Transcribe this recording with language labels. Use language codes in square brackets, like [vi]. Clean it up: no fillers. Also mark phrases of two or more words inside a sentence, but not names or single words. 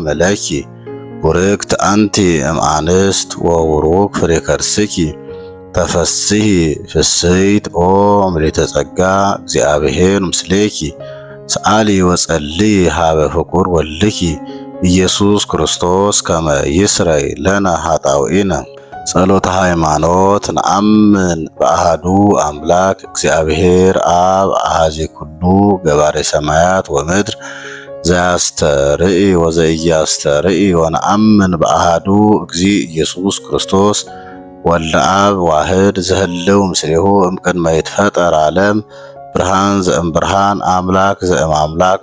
[gez] ለኪ ቡርክት አንቲ እምአንስት ወቡሩክ ፍሬ ከርስኪ ተፈሥሒ ፍሥሕት ኦ ምልዕተ ጸጋ እግዚአብሔር ምስሌኪ ሰአሊ ወጸልዪ ሀበ ፍቁር ወልድኪ ኢየሱስ ክርስቶስ ከመ ይስረይ ለነ ኃጣውኢነ። ጸሎተ ሃይማኖት ነአምን በአሐዱ አምላክ እግዚአብሔር አብ አሐዜ ኩሉ ገባሬ ሰማያት ወምድር ዘያስተርኢ ወዘኢያስተርኢ ወነአምን በአሐዱ እግዚእ ኢየሱስ ክርስቶስ ወልደ አብ ዋህድ ዘህልው ምስሌሁ እምቅድመ ይትፈጠር ዓለም ብርሃን ዘእምብርሃን አምላክ ዘእምአምላክ